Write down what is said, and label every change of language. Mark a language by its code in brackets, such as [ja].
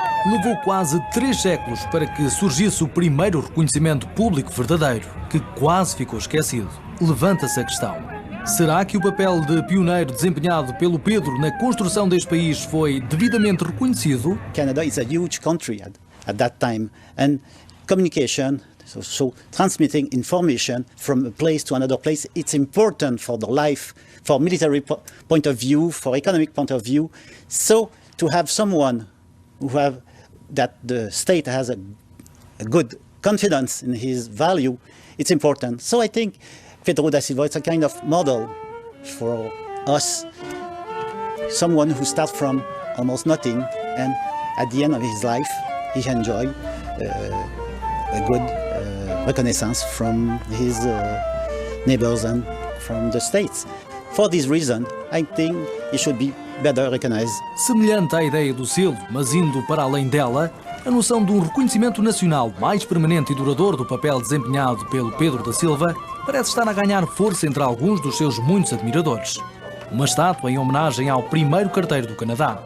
[pt] Levou quase 3 séculos para que surgisse o primeiro reconhecimento público verdadeiro, que quase ficou esquecido. Levanta-se a questão: será que o papel de pioneiro desempenhado pelo Pedro na construção deste país foi devidamente reconhecido? [en] Canada is a huge country at that time, and communication, so transmitting information from a place to another place, it's important for the life, for military point of view, for economic point of view. So to have someone who have that the state has a good confidence in his value, it's important. So I think Pedro da Silva is a kind of model for us, someone who starts from almost nothing, and at the end of his life, he enjoyed a good reconnaissance from his neighbors and from the states. For this reason, I think he should be better recognized. [pt] Semelhante à ideia do selo, mas indo para além dela, a noção de um reconhecimento nacional mais permanente e duradouro do papel desempenhado pelo Pedro da Silva parece estar a ganhar força entre alguns dos seus muitos admiradores. Uma estátua em homenagem ao primeiro carteiro do Canadá.